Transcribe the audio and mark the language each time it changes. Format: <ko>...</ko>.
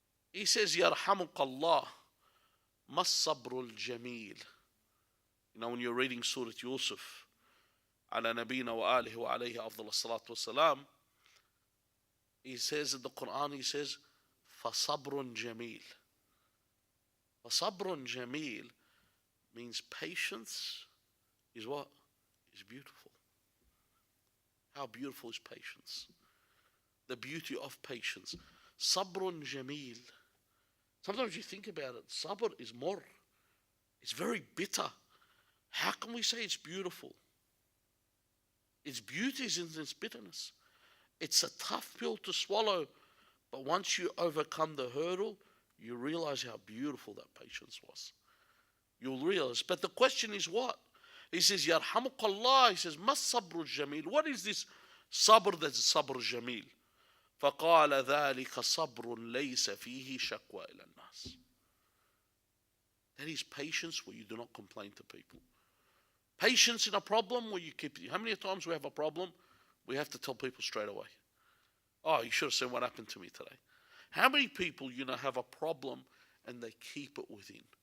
<en>He says,</en> <ar>يَرْحَمُكَ اللَّهُ مَا الصَّبْرُ الْجَمِيلُ.</ar> <en>You know, when you're reading Surah Yusuf,</en> <ar>على نبينا وآله وعليه أفضل الصلاة والسلام,</ar> <en>he says in the Qur'an, he says,</en> <ar>فَصَبْرٌ جَمِيلٌ. فَصَبْرٌ جَمِيلٌ</ar> <en>means patience is what? Is beautiful. How beautiful is patience? The beauty of patience. Sabrun jameel Sometimes you think about it, sabr is more. It's very bitter. How can we say it's beautiful? Its beauty is in its bitterness. It's a tough pill to swallow, but once you overcome the hurdle, you realize how beautiful that patience was. You'll realize. But the question is what? He says, Yarhamukallah. He says,</en> <ar>Mas sabru jamil.</ar> <en>What is this sabr that's sabr jamil?</en> <ar>فقال ذلك صبر ليس فيه شكوى إلى الناس.</ar> <en>That is patience where you do not complain to people. Patience in a problem where you keep. How many times we have a problem, we have to tell people straight away. Oh, you should have seen what happened to me today. How many people, have a problem and they keep it within?</en>